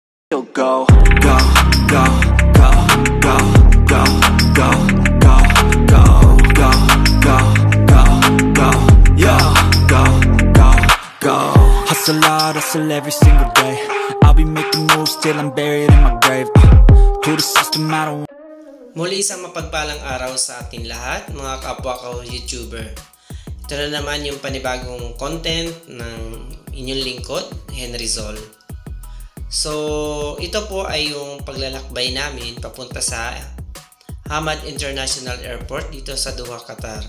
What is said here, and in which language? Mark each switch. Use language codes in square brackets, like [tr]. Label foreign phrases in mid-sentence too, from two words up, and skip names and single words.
[en] Go, go, go, go, go, go, go, go, go, go, go, go, go, yo, go, go, go. Hustle hard, hustle every single day. I'll be making moves till I'm buried in my grave. To the system, I don't. [tl] Muli isang mapagpalang araw sa ating lahat, mga kapwa ko YouTuber. Ito na naman yung panibagong content ng inyong lingkod, Henry Zol. So, ito po ay yung paglalakbay namin papunta sa Hamad International Airport dito sa Doha, Qatar.